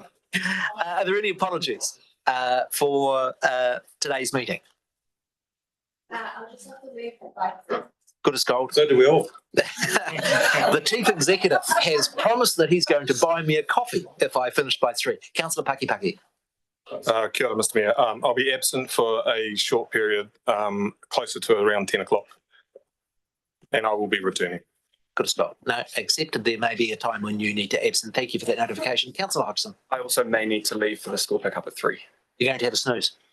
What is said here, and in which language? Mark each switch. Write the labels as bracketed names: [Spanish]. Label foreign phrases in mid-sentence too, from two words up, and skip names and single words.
[English] Are there any apologies for today's meeting? I'll just have to leave it. Good as gold. So do we all. The Chief Executive has promised that he's going to buy me a coffee if I finish by 3. Councillor Paki. [Māori] Kia ora, [English] Mr Mayor. I'll be absent for a short period, closer to around 10 o'clock, and I will be returning. Good as gold. No, accepted. There may be a time when you need to absent. Thank you for that notification. Councillor Hodgson. I also may need to leave for the school pickup at 3. You're going to have a snooze.